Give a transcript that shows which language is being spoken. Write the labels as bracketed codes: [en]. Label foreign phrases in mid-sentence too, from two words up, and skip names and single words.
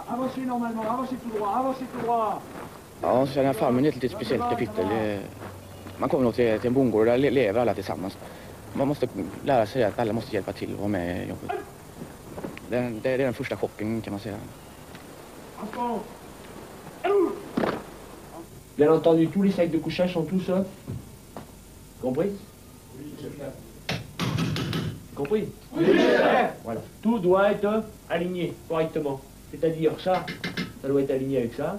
[fr] Avancez normalement, avancez tout droit, avancez tout droit. [sv] Ja, så känner farmen är ett lite speciellt kapitel. Man kommer nog till en bondgård där lever alla tillsammans. Man måste lära sig att alla måste hjälpa till och vara med i jobbet. Det är den första chocken kan man säga. [fr] Bien entendu, tous les sacs de couchage sont tous compris? Compris? Oui. Voilà. Tout doit être aligné correctement. C'est-à-dire ça doit être aligné avec ça.